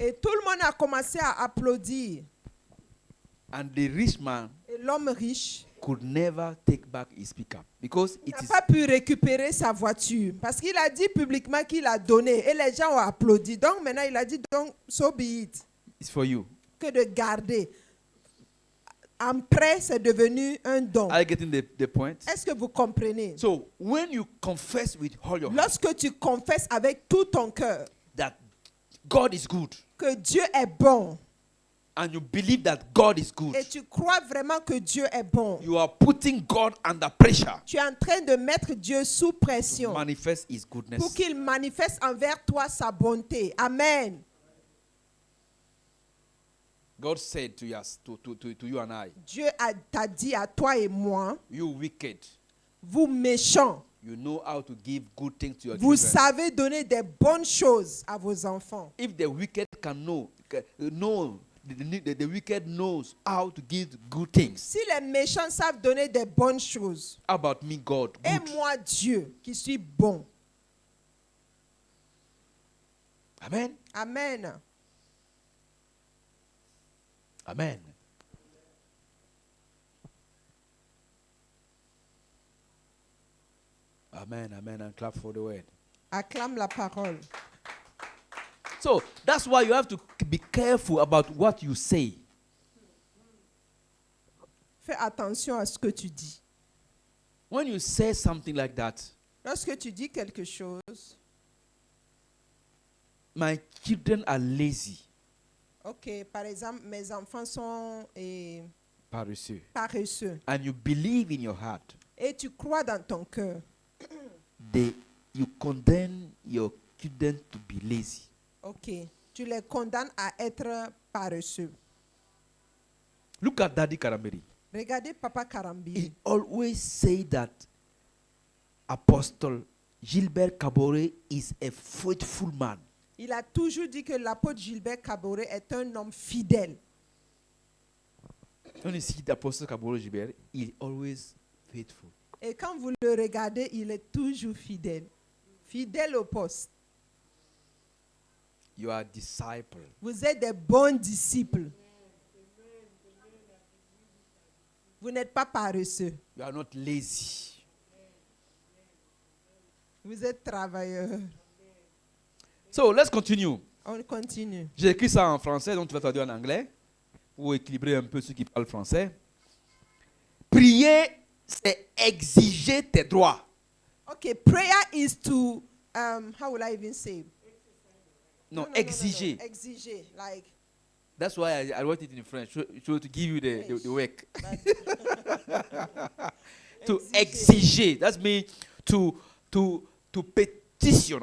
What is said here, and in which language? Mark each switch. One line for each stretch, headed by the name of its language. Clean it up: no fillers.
French: Et tout le monde a commencé à applaudir.
English: And the rich man
French: Et l'homme riche
English: could never take back his pickup because it
French: n'a
English: is
French: pas pu récupérer sa voiture parce qu'il a dit publiquement qu'il a donné et les gens ont applaudi. Donc maintenant il a dit donc
English: so be it, it's for you.
French: que de garder. Après c'est devenu un don.
English: Are you getting the point?
French: Est-ce que vous comprenez?
English: So when you confess with all your heart
French: Lorsque tu confesses avec tout ton cœur
English: that God is good,
French: que Dieu est bon
English: and you believe that God is good,
French: et tu crois vraiment que Dieu est bon,
English: you are putting God under pressure
French: tu es en train de mettre Dieu sous
English: to
French: pression
English: manifest his
French: pour
English: goodness.
French: qu'il manifeste envers toi sa bonté. Amen.
English: God said to us, to you and I,
French: Dieu t'a dit à toi et moi,
English: you wicked,
French: vous méchants,
English: you know how to give good things to your
French: vous
English: children.
French: savez donner des bonnes choses à vos enfants.
English: If the wicked can know, the wicked knows how to give good things.
French: Si les méchants savent donner des bonnes choses,
English: How about me, God?
French: et
English: Good.
French: moi Dieu qui suis bon. Amen. Amen. Amen.
English: Amen. Amen. And clap for the word.
French: Acclame la parole.
English: So that's why you have to be careful about what you say.
French: Fais attention à ce que tu dis.
English: When you say something like that,
French: Lorsque tu dis quelque chose,
English: my children are lazy,
French: ok, par exemple, mes enfants sont paresseux, paresseux,
English: and you believe in your heart,
French: et tu crois dans ton cœur,
English: you condemn your children to be lazy.
French: ok, tu les condamnes à être paresseux.
English: Look at Daddy Karamberi.
French: Regardez Papa Karambiri.
English: He always say that Apostle Gilbert Kabore is a faithful man.
French: Il a toujours dit que l'apôtre Gilbert Kabore est un homme fidèle.
English: When you see the Apostle Kabore Gilbert, he is always faithful.
French: Et quand vous le regardez, il est toujours fidèle. Fidèle au poste.
English: You are disciple.
French: Vous êtes des bons disciples. Vous n'êtes pas paresseux.
English: You are not lazy.
French: Vous êtes travailleurs.
English: So let's continue.
French: On continue. J'ai écrit ça en français, donc tu vas traduire en anglais pour équilibrer un peu ceux qui parlent français. Prier, c'est exiger tes droits.
English: Okay, prayer is to, how will I even say?
French: Non, exiger.
English: Exiger, like. That's why I wrote it in French, so to give you the work. To exiger. That means to petition.